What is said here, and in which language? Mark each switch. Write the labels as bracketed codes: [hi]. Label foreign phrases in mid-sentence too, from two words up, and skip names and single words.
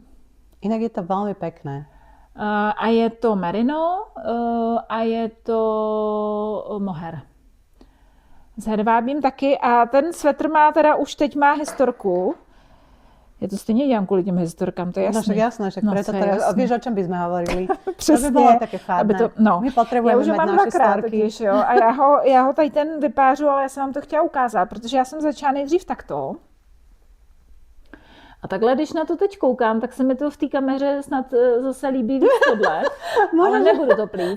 [cs] Jinak je to velmi pěkné. A je to merino a je to moher. S hedvábím taky a ten svetr má teda už teď má historku, Ja to stejně dělám kvůli těm historkám, to je jasný. No [sk] však jasné, však preto teraz, vieš, o čom by sme hovorili. [cs] Přesně. To by bylo také fádné. [sk] My potrebujeme mít naše storky. [cs] Totiž, jo, a já ho tady ten vypářu, ale já jsem vám to chtěla ukázat, protože já jsem začala nejdřív takto. A takhle, když na to teď koukám, tak se mi to v té kameře snad zase líbí víc tohle, ale nebudu to plít.